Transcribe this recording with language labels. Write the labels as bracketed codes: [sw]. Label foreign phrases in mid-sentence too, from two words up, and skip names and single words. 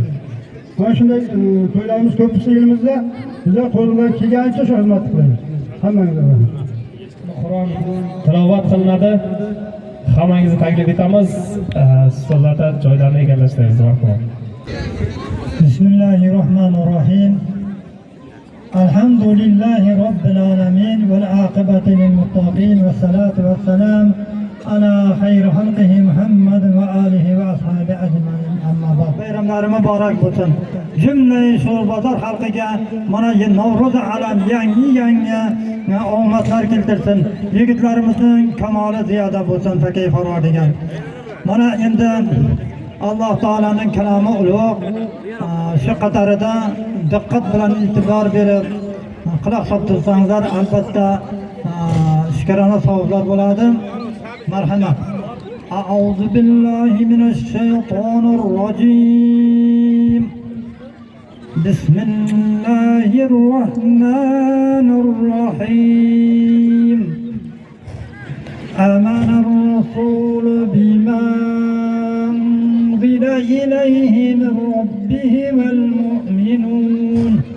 [uz] Mana shunday to'ylarimiz ko'p bo'lsa elimizda, bizlar qo'ldan kelgancha shu xizmat qilamiz. Hammangizga rahmat. Qur'on tilovat qilinadi. Hammangizni taklif etamiz. Stollarda joylarni egallashlaymiz. Marhamat. [ar] بسم الله الرحمن الرحيم. الحمد لله رب العالمين والعاقبة للمتقين والصلاة والسلام على خير خلقه محمد وآله وأصحابه أجمعين. أما بعد. [uz] Bayramlari muborak bo'lsin. Jumla shu bozor xalqiga mana Navro'zi alam yangi omadlar keltirsin. Yigitlarimizning kamoli ziyoda bo'lsin, fakay farodigan. Mana endi Alloh taolaning kalomi ulug', shu qatorida diqqat bilan e'tibor berib quloq solib tursangizlar, albatta shukrona savoblar bo'ladi. Marhamat. [ar] أعوذ بالله من الشيطان الرجيم. بسم الله الرحمن الرحيم. آمن الرسول بما أنزل إليه من ربه والمؤمنون